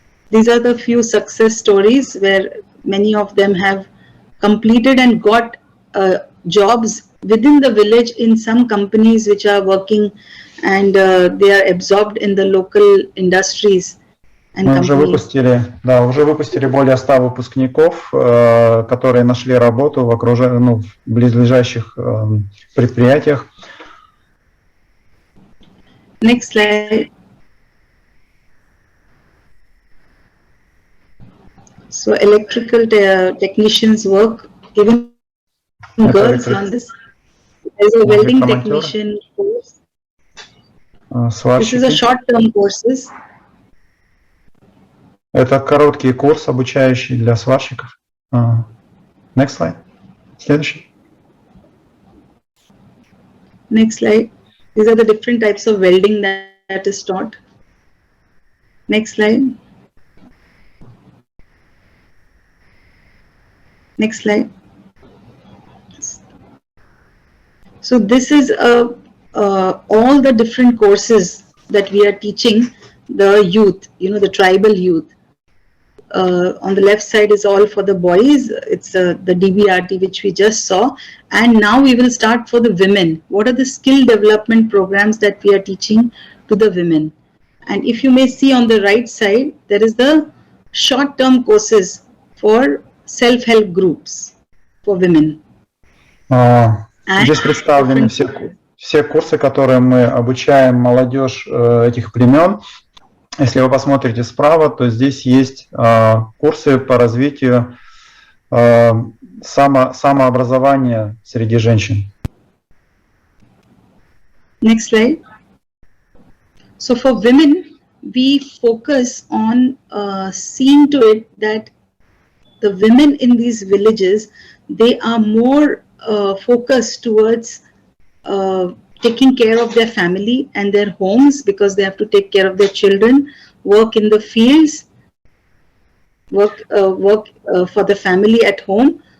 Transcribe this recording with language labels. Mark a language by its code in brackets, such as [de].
[en] These are the few success stories where many of them have completed and got jobs within the village in some companies which are working and they are absorbed in the local industries and [ru] Мы [en] companies. [ru] уже выпустили более 100 выпускников, которые нашли работу в близлежащих предприятиях. [en] Next slide. So electrical technicians work, even girls learn this. There's a welding technician course. This is a short-term courses. Это короткий курс, обучающий для сварщиков. Next slide. [ru] Следующий. [en] Next slide. These are the different types of welding that is taught. Next slide. Next slide. So this is all the different courses that we are teaching the youth, the tribal youth. On the left side is all for the boys. It's the DBRT which we just saw. And now we will start for the women. What are the skill development programs that we are teaching to the women? And if you may see on the right side, there is the short-term courses for self-help groups for women. [ru] Здесь представлены все курсы, которые мы обучаем молодежь этих племен. Если вы посмотрите справа, то здесь есть курсы по развитию самообразования среди женщин. [en] Next slide. So for women, we focus on seeing to it that the women in these villages, they are more focused towards taking care of their family and their homes because they have to take care of their children, work in the fields, work for the family at home.